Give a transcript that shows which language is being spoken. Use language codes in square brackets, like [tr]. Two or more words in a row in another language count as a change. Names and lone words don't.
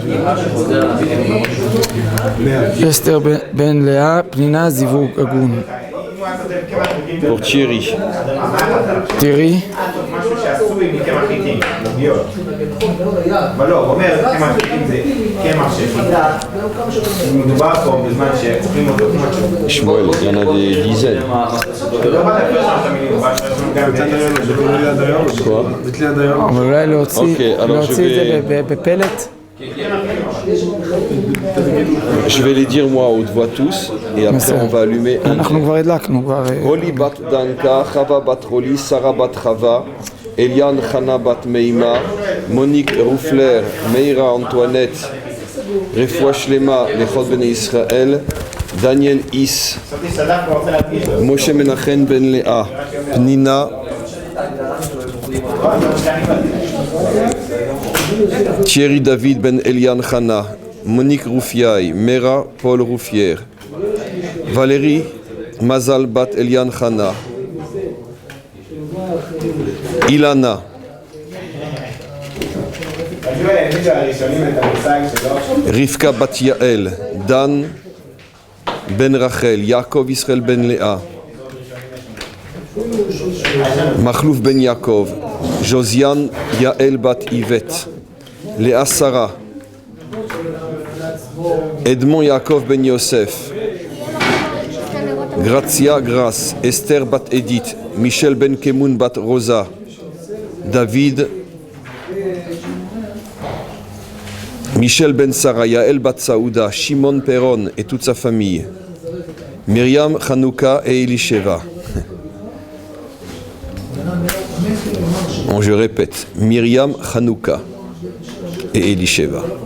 [he] אסתר בן לאה, פנינה זיווג הגון. [fr] Pour Thierry. [he] תראי, משהו שעשוי מקמח חיטים, עוגיות. אבל לא, הוא אומר, קמח חיטים זה קמח של חיטה. מדובר פה בזמן שאוכלים אותו כמו משהו. [fr] Shmuel, il y en a des dizaines. [he] לא בא להפריע שם את המילים, הוא בא גם [fr] Quoi? [he] אבל אולי אוקיי, alors להוציא את [fr] je [he] זה בפלט. [fr] Je vais les dire moi à haute voix tous et après on va allumer un. [he] אנחנו כבר הדלקנו, כבר... [fr] Roli bat Danka, Chava bat Roli, Sarah bat Chava, Eliane Chana bat Meima, Monique Roufler, Meira Antoinette, [he] רפואה שלמה, [fr] Lechot ben Israël, Daniel Is, Moshe Menachem ben Léa, Pnina, Thierry David ben Eliane Chana, Monique Roufiaï, Mera Paul Roufière, Valérie Mazal bat Elian Chana, Ilana, Rivka bat Yael, Dan ben Rachel, Yaakov Israël ben Léa, Machlouf ben Yaakov, Josiane Yael bat Yvette, Léa Sarah, Edmond Yaakov ben Yosef, Grazia Grace, Esther bat Edith, Michel ben Kemoun bat Rosa, David, Michel ben Sarah, Yael bat Saouda, Shimon Peron et toute sa famille, Myriam, Hanouka et Elisheva. Bon, je répète, Myriam, Hanouka et Elisheva.